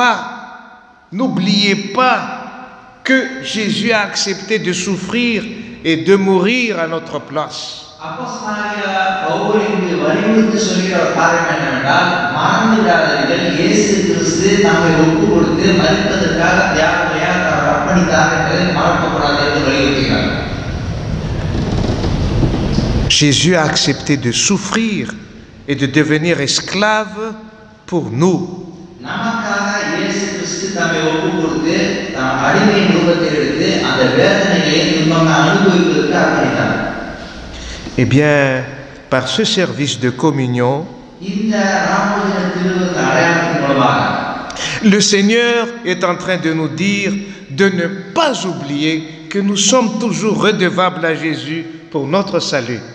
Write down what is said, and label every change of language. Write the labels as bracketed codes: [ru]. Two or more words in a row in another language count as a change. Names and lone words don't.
[fr] pas que Jésus a accepté de souffrir et de mourir à notre place. [ta] அப்போஸ்தலனாகிய பவுல் இங்கு வலியுறுத்தி சொல்கிற ஒரு காரியம் என்னவென்றால், மறந்து விடாதீர்கள், இயேசு கிறிஸ்து நம்மை ஒப்பு கொடுத்து மரிப்பதற்காக தியாகமாக அவர் அர்ப்பணித்தார் என்பதை மறக்கக்கூடாது என்று வலியுறுத்துகிறார். [fr] Jésus a accepté de souffrir et de devenir esclave pour nous. [ta] நமக்காக இயேசு கிறிஸ்து தம்மை ஒப்பு கொடுத்து அடிமையின் ரூபத்தை எடுத்து அந்த வேதனைகளை துன்பங்களை அனுபவிப்பதற்கு அர்ப்பணித்தார். [fr] Eh bien, par ce service de communion, le Seigneur est en train de nous dire de ne pas oublier que nous sommes toujours redevables à Jésus pour notre salut.